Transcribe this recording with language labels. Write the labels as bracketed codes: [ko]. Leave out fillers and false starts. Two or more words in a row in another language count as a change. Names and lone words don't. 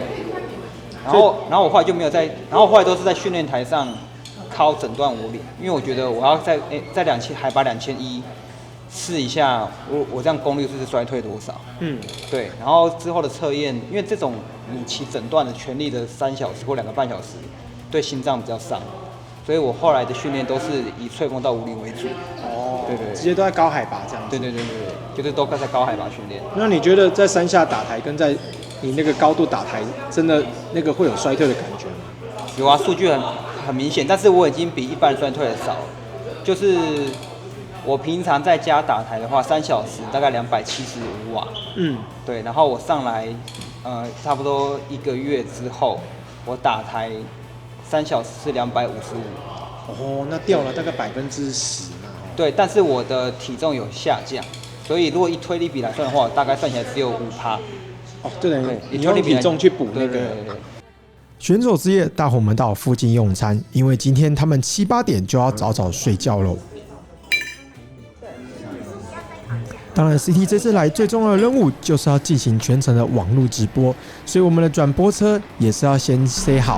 [zh] 然後我後來就沒有在，然後後來都是在訓練台上考整段武嶺，因為我覺得我要在海拔2100試一下我這樣功率是衰退多少。對。然後之後的測驗，因為這種你騎整段的全力的3小時或2個半小時，對心臟比較傷，所以我後來的訓練都是以翠峰到武嶺為主。對，直接都在高海拔這樣子。对，就是都在高海拔訓練。那你覺得在山下打台跟在你那個高度打台，真的那個會有衰退的感覺嗎？有啊，數據很明顯，但是我已經比一般人衰退的少了。 就是我平常在家打台的话，3小时大概275瓦。对，然后我上來，差不多1個月之後，我打台3小時是255。哦，那掉了大概10%嘛。对，但是我的体重有下降，所以如果以推力比来算的话，大概算起来只有5%。哦，就等于你用体重去補那個。選手之夜，大夥們到附近用餐，因為今天他們7、8點就要早早睡覺嘍。當然 ，CT 這次來最重要的任務就是要進行全程的網絡直播，所以我們的轉播車也是要先塞好。